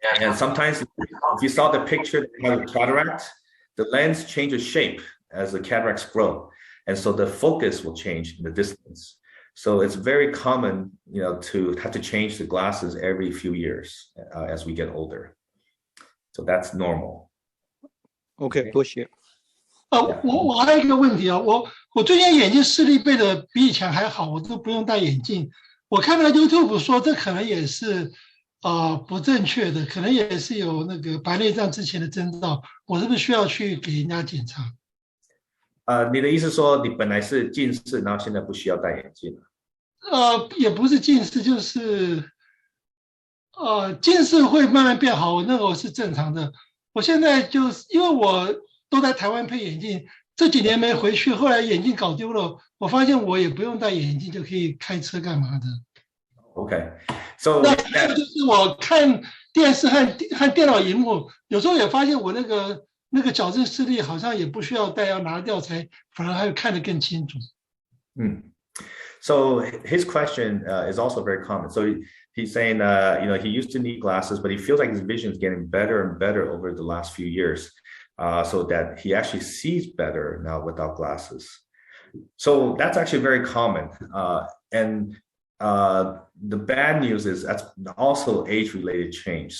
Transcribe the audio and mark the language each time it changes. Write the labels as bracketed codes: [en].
[en] And sometimes, if you saw the picture of cataract, the lens changes shape as the cataracts grow. And so the focus will change in the distance. So it's very common, to have to change the glasses every few years as we get older. So that's normal. [zh] OK， 多谢。我还有一个问题啊，我最近眼睛视力变得比以前还好，我都不用戴眼镜。我看到 YouTube 说这可能也是不正确的，可能也是有那个白内障之前的征兆，我是不是需要去给人家检查？你的意思说你本来是近视，然后现在不需要戴眼镜了？也不是近视，就是近视会慢慢变好，那个是正常的。我现在就是因为我都在台湾配眼镜，这几年没回去，后来眼镜搞丢了，我发现我也不用戴眼镜就可以开车干嘛的。 [en] Okay. So [zh] 那还有就是我看电视和电脑荧幕，有时候也发现我那个矫正视力好像也不需要戴，要拿掉才反而还看得更清楚。 [en] So his question is also very common. So he's saying, he used to need glasses, but he feels like his vision is getting better and better over the last few years, so that he actually sees better now without glasses. So that's actually very common. And the bad news is that's also age-related change.